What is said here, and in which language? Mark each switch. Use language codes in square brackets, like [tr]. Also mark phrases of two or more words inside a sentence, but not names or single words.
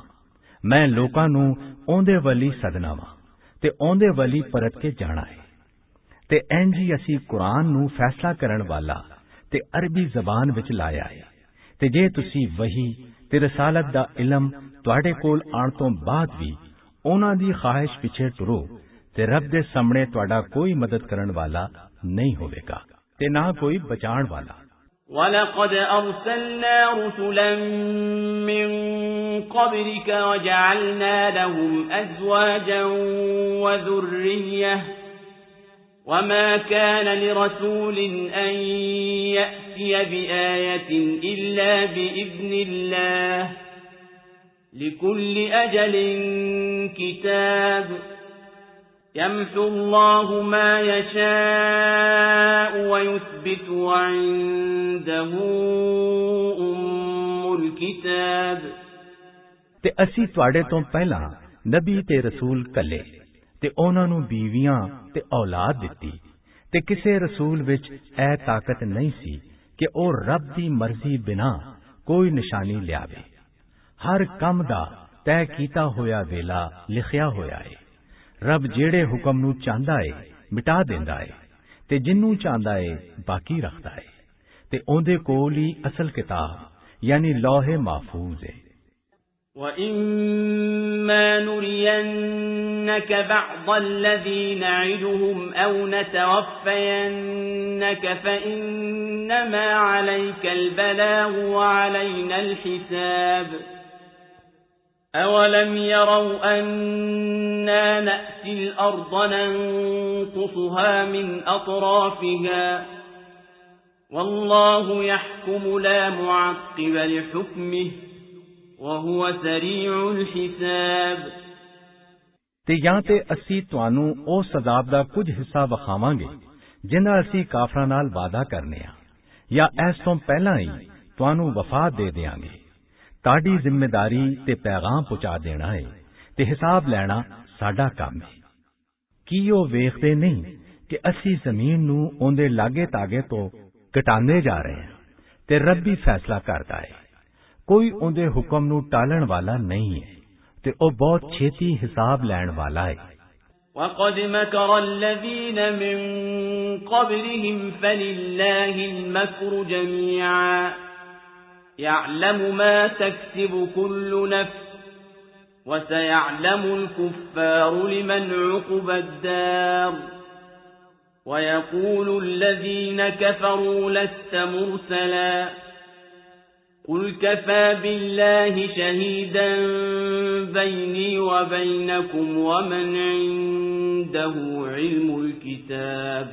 [pa] ਮੈਂ ਲੋਕਾਂ ਨੂੰ ਉਹਦੇ ਵੱਲੀ ਸੱਦਣਾ ਵਾਂ ਤੇ ਉਹਦੇ ਵੱਲੀ ਪਰਤ ਕੇ ਜਾਣਾ ਹੈ ਤੇ ਇੰਜ ਹੀ ਅਸੀਂ ਕੁਰਾਨ ਨੂੰ ਫੈਸਲਾ ਕਰਨ ਵਾਲਾ ਤੇ ਅਰਬੀ ਜ਼ਬਾਨ ਵਿੱਚ ਲਾਇਆ ਹੈ ਤੇ ਜੇ ਤੁਸੀਂ ਵਹੀ ਤੇ ਰਸਾਲਤ ਦਾ ਇਲਮ ਤੁਹਾਡੇ ਕੋਲ ਆਉਣ ਤੋਂ ਬਾਅਦ ਵੀ ਉਹਨਾਂ ਦੀ ਖਾਹਿਸ਼ ਪਿੱਛੇ ਟੁਰੋ ਤੇ ਰੱਬ ਦੇ ਸਾਹਮਣੇ ਤੁਹਾਡਾ ਕੋਈ ਮਦਦ ਕਰਨ ਵਾਲਾ ਨਹੀਂ ਹੋਵੇਗਾ ਤੇ ਨਾ ਕੋਈ ਬਚਾਉਣ ਵਾਲਾ। [ar] وَلَقَدْ أَرْسَلْنَا رُسُلًا مِّن قَبْلِكَ وَجَعَلْنَا لَهُمْ أَزْوَاجًا وَذُرِّيَّةً وَمَا كَانَ لِرَسُولٍ أَن يَأْتِيَ بِآيَةٍ إِلَّا بِإِذْنِ اللَّهِ لِكُلِّ أَجَلٍ كِتَابٌ يَمْحُو اللَّهُ مَا يَشَاءُ وَيُثْبِتُ وَعِندَهُ أُمُّ الْكِتَابِ [pa] ਤੇ ਅਸੀਂ ਤੁਹਾਡੇ ਤੋਂ ਪਹਿਲਾਂ ਨਬੀ ਤੇ ਰਸੂਲ ਕੱਲੇ ਤੇ ਉਹਨਾਂ ਨੂੰ ਬੀਵੀਆਂ ਤੇ ਔਲਾਦ ਦਿੱਤੀ ਤੇ ਕਿਸੇ ਰਸੂਲ ਵਿੱਚ ਇਹ ਤਾਕਤ ਨਹੀਂ ਸੀ ਕਿ ਉਹ ਰੱਬ ਦੀ ਮਰਜ਼ੀ ਬਿਨਾ ਕੋਈ ਨਿਸ਼ਾਨੀ ਲਿਆਵੇ। ਹਰ ਕੰਮ ਦਾ ਤੈਅ ਕੀਤਾ ਹੋਇਆ ਵੇਲਾ ਲਿਖਿਆ ਹੋਇਆ ਹੈ। ਰੱਬ ਜਿਹੜੇ ਹੁਕਮ ਨੂੰ ਚਾਹੁੰਦਾ ਹੈ ਮਿਟਾ ਦਿੰਦਾ ਹੈ ਤੇ ਜਿੰਨੂੰ ਚਾਹੁੰਦਾ ਹੈ ਬਾਕੀ ਰੱਖਦਾ ਹੈ ਤੇ ਉਹਦੇ ਕੋਲ ਹੀ ਅਸਲ ਕਿਤਾਬ ਯਾਨੀ ਲੌਹ-ਏ ਮਹਫੂਜ਼ ਹੈ। [ar] وَإِمَّا نُرِيَنَّكَ بَعْضَ الَّذِي نَعِدُهُمْ أَوْ نَتَوَفَّيَنَّكَ فَإِنَّمَا عَلَيْكَ الْبَلَاغُ وَعَلَيْنَا الْحِسَابُ أَوَلَمْ يَرَوْا أَنَّا نَأْتِي الْأَرْضَ نَنقُصُهَا مِنْ أَطْرَافِهَا وَاللَّهُ يَحْكُمُ لَا مُعَقِّبَ لِحُكْمِهِ وَهُوَ سَرِيعُ الْحِسَابِ [pa] ਤੇ ਜਾਂ ਤੇ ਅਸੀਂ ਤੁਹਾਨੂੰ ਉਸ ਸਜ਼ਾਬ ਦਾ ਕੁਝ ਹਿੱਸਾ ਵਿਖਾਵਾਂਗੇ ਜਿੰਨਾ ਅਸੀਂ ਕਾਫਰਾਂ ਨਾਲ ਵਾਅਦਾ ਕਰਨੇ ਆ ਜਾਂ ਇਸ ਤੋਂ ਪਹਿਲਾਂ ਹੀ ਤੁਹਾਨੂੰ ਵਫਾ ਦੇ ਦੇਵਾਂਗੇ। ਤੁਹਾਡੀ ਜ਼ਿੰਮੇਦਾਰੀ ਤੇ ਪੈਗਾਮ ਪਹੁੰਚਾ ਦੇਣਾ ਹੈ ਤੇ ਹਿਸਾਬ ਲੈਣਾ ਸਾਡਾ ਕੰਮ ਹੈ। ਕੀ ਉਹ ਵੇਖਦੇ ਨਹੀਂ ਕਿ ਅਸੀਂ ਜ਼ਮੀਨ ਨੂੰ ਉਹਦੇ ਲਾਗੇ ਤਾਗੇ ਤੋਂ ਘਟਾਉਂਦੇ ਜਾ ਰਹੇ ਹਾਂ ਤੇ ਰੱਬ ਵੀ ਫੈਸਲਾ ਕਰਦਾ ਹੈ। ਕੋਈ ਉਹਦੇ ਹੁਕਮ ਨੂੰ ਟਾਲਣ ਵਾਲਾ ਨਹੀਂ ਹੈ ਤੇ ਤੇ ਓ ਬਹੁਤ ਛੇਤੀ ਹਿਸਾਬ ਲੈਣ ਵਾਲਾ ਹੈ। [ar] وَقَدْ مَكَرَ الَّذِينَ مِنْ قَبْلِهِمْ فَلِلَّهِ الْمَكْرُ جَمِيعًا يَعْلَمُ مَا تَكْسِبُ كُلُّ نَفْسٍ وَسَيَعْلَمُ الْكُفَّارُ لِمَنْ عُقْبَى الدَّارِ وَيَقُولُ الَّذِينَ كَفَرُوا لَسْتَ مُرْسَلًا قُلْ كَفَى بِاللَّهِ شَهِيدًا بَيْنِي وَبَيْنَكُمْ وَمَنْ عِندَهُ عِلْمُ الْكِتَابِ